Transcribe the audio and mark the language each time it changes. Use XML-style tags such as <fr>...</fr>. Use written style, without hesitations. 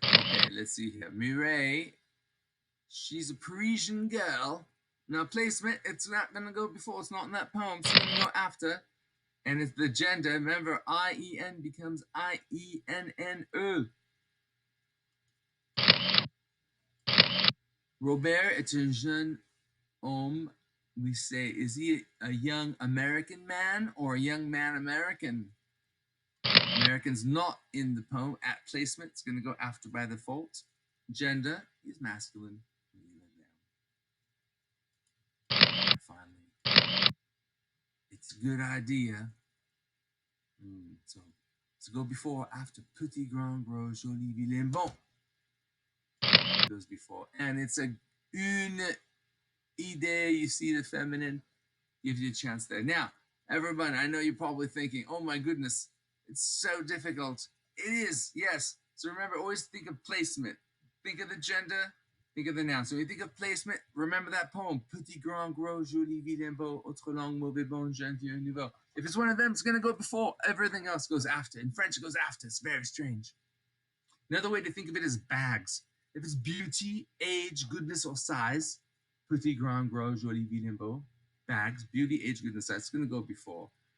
<en>Okay, let's see here. Mireille. She's a Parisian girl. Now, placement, it's not going to go before. It's not in that poem. It's going to go after. And it's the gender. Remember, I-E-N becomes I-E-N-N-E.</en> <fr>Robert est un jeune homme.</fr> <en>We say, is he a young American man or a young man American? American's not in the poem. At placement, it's going to go after by default. Gender, he's masculine. And finally, it's a good idea. So to go before or after.</en> <fr>Petit, grand, gros, joli, vilain, bon.</fr> <en>It goes before. And it's a</en> <fr>une idée.</fr> <en>You see the feminine. Gives you a chance there. Now, everyone, I know you're probably thinking, oh my goodness, it's so difficult. It is, yes. So remember, always think of placement. Think of the gender, think of the noun. So when you think of placement, remember that poem.</en> <fr>Petit, grand, gros, joli, vilain, beau, autre langue, mauvais, bon, jeune, vieux, nouveau.</fr> <en>If it's one of them, it's going to go before. Everything else goes after. In French, it goes after. It's very strange. Another way to think of it is bags. If it's beauty, age, goodness, or size,</en> <fr>petit, grand, gros, joli, vilain, beau,</fr> <en>bags, beauty, age, goodness, size, it's going to go before.</en>